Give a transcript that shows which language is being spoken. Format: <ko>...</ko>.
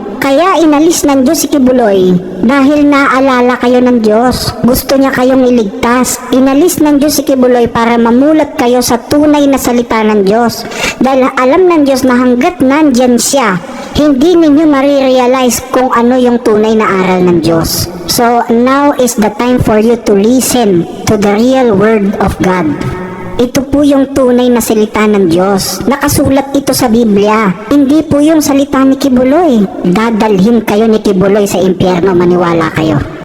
<tl>Kaya inalis ng Diyos si Kibuloy dahil naalala kayo ng Diyos. Gusto niya kayong iligtas. Inalis ng Diyos si Kibuloy para mamulat kayo sa tunay na salita ng Diyos. Dahil alam ng Diyos na hanggat nandyan siya, hindi ninyo marirealize kung ano yung tunay na aral ng Diyos.</tl> <en>So now is the time for you to listen to the real word of God.</en> <tl>Ito po yung tunay na salita ng Diyos. Nakasulat ito sa Biblia. Hindi po yung salita ni Kibuloy. Dadalhin kayo ni Kibuloy sa impyerno, maniwala kayo.</tl>